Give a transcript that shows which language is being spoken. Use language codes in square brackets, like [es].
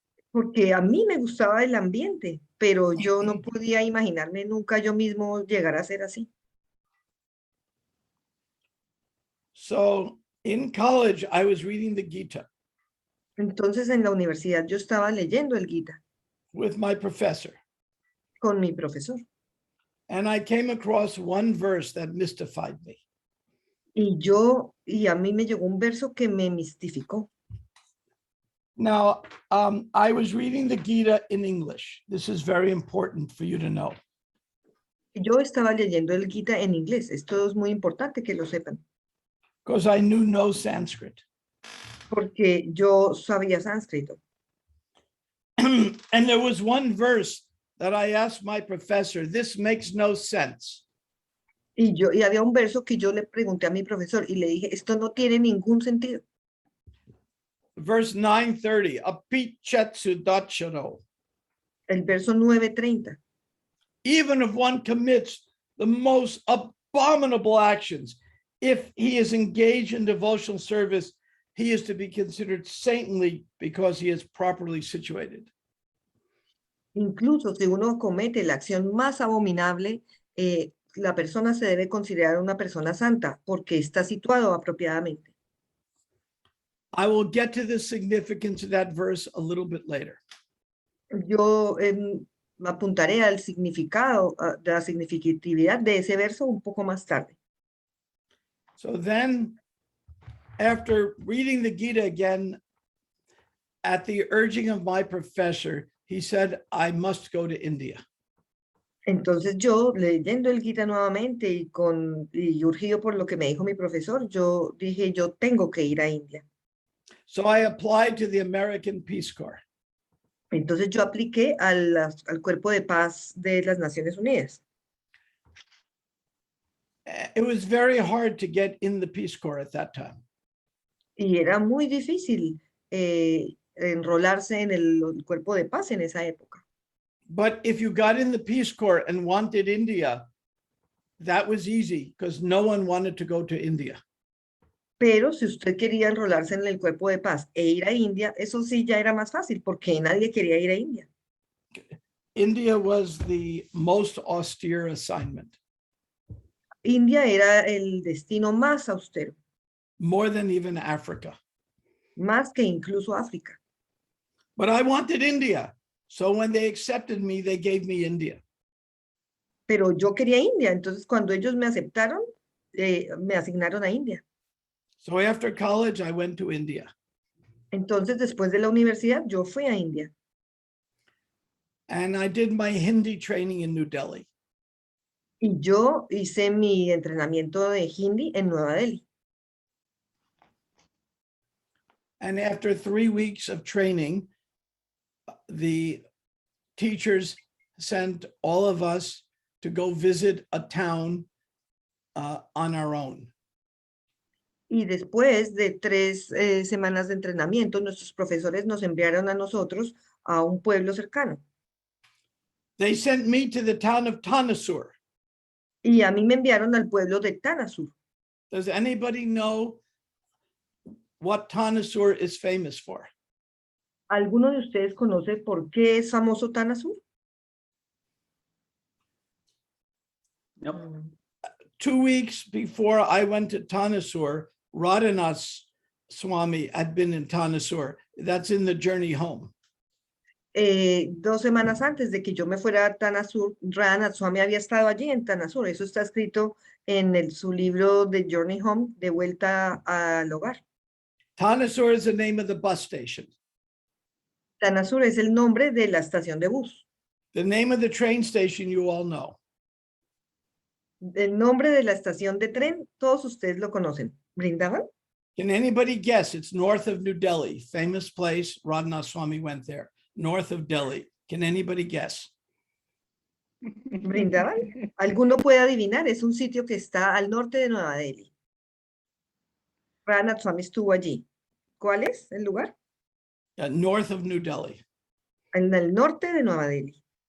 [es] Porque a mí me gustaba el ambiente, pero yo no podía imaginarme nunca yo mismo llegar a ser así. [en] So in college, I was reading the Gita [es] Entonces en la universidad yo estaba leyendo el Gita [en] with my professor, [es] con mi profesor [en] and I came across one verse that mystified me. [es] y a mí me llegó un verso que me mistificó. [en] Now, I was reading the Gita in English. This is very important for you to know. [es] Yo estaba leyendo el Gita en inglés. Esto es muy importante que lo sepan, [en] Because I knew no Sanskrit. [es] porque yo sabía sánscrito. [en] And there was one verse that I asked my professor, this makes no sense. [es] Y había un verso que yo le pregunté a mi profesor y le dije, esto no tiene ningún sentido. [en] Verse 930, apichetsu dachano. [es] El verso 9:30. [en] Even if one commits the most abominable actions, if he is engaged in devotional service, he is to be considered saintly because he is properly situated. [es] Incluso si uno comete la acción más abominable, la persona se debe considerar una persona santa porque está situado apropiadamente. [en] I will get to the significance of that verse a little bit later. [es] Yo apuntaré al significado, de la significatividad de ese verso un poco más tarde. [en] So then, after reading the Gita again, at the urging of my professor, he said, I must go to India. [es] Entonces yo, leyendo el Gita nuevamente y urgido por lo que me dijo mi profesor, yo dije, yo tengo que ir a India. [en] So I applied to the American Peace Corps. [es] Entonces yo apliqué al Cuerpo de Paz de las Naciones Unidas. [en] It was very hard to get in the Peace Corps at that time. [es] Y era muy difícil enrolarse en el Cuerpo de Paz en esa época. [en] But if you got in the Peace Corps and wanted India, that was easy because no one wanted to go to India. [es] Pero si usted quería enrolarse en el Cuerpo de Paz e ir a India, eso sí ya era más fácil porque nadie quería ir a India. [en] India was the most austere assignment, [es] India era el destino más austero, [en] more than even Africa. [es] más que incluso África. [en] But I wanted India. So when they accepted me, they gave me India. [es] Pero yo quería India, entonces cuando ellos me aceptaron, me asignaron a India. [en] So after college, I went to India. [es] Entonces después de la universidad, yo fui a India. [en] And I did my Hindi training in New Delhi. [es] Y yo hice mi entrenamiento de Hindi en Nueva Delhi. [en] And after 3 weeks of training, the teachers sent all of us to go visit a town on our own. [es] Y después de 3 semanas de entrenamiento, nuestros profesores nos enviaron a nosotros a un pueblo cercano. [en] They sent me to the town of Tanasur. [es] Y a mí me enviaron al pueblo de Tanasur. [en] Does anybody know what Tanasur is famous for? [es] ¿Alguno de ustedes conoce por qué es famoso Tanasur? [en] No. 2 weeks before I went to Tanasur, Radhanath Swami had been in Tanasur. That's in the journey home. [es] 2 semanas antes de que yo me fuera a Tanasur, Radhanath Swami había estado allí en Tanasur. Eso está escrito en su libro de Journey Home, de vuelta al hogar. [en] Tanasur is the name of the bus station. [es] Tanasur es el nombre de la estación de bus. [en] The name of the train station you all know. [es] El nombre de la estación de tren, todos ustedes lo conocen. ¿Brindaban? [en] Can anybody guess? It's north of New Delhi, famous place. Radhanath Swami went there, north of Delhi. Can anybody guess? [es] ¿Brindaban? ¿Alguno puede adivinar? Es un sitio que está al norte de Nueva Delhi. Radhanath Swami estuvo allí. ¿Cuál es el lugar? [en] North of New Delhi. [es] En el norte de Nueva Delhi.